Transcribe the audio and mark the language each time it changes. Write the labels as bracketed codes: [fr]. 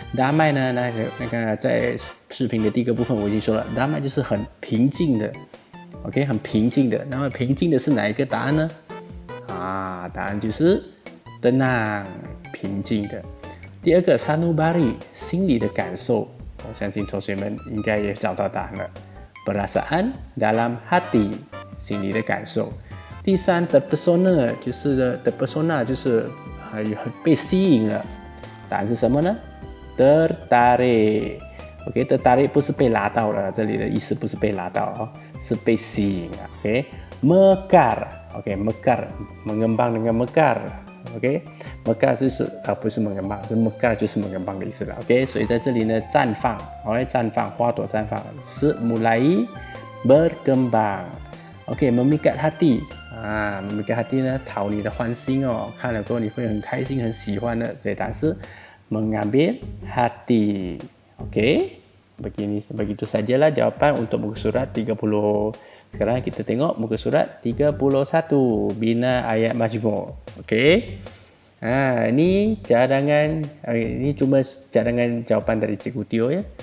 [zh] damai 呢，那个在视频的第1个部分我已经说了 ，damai 就是很平静的 ，OK， 很平静的。那么平静的是哪一个答案呢？答案就是tenang， 平静的。第2个 sanubari， 心里的感受，我相信同学们应该也找到答案了。 [ms] perasaan dalam hati， [zh] 心里的感受。第3 terpesona， 就是被吸引了。答案是什么呢？tertarik。 OK， tertarik 不是被拉到了，这里的意思不是被拉到哦，是被吸引了。 OK， mekar。OK， mekar mengembang dengan mekar。OK， mekar 就是不是mengembang， 是 mekar 就是 mengembang 的意思了。 OK， 所以在这里呢，绽放，绽放，花朵绽放是 [ms] mulai berkembang。 [zh] OK， [ms] memikat hati， [zh] memikat hati 呢，讨你的欢心哦，看了过后你会很开心，很喜欢的。所以答案是 mengambil hati。 [ms] OK， begitu sajalah jawapan untuk muka surat 30. Sekarang kita tengok muka surat 31, bina ayat majmuk. Okey. Ini cadangan, ini cuma cadangan jawapan dari Cikgu Tio ya.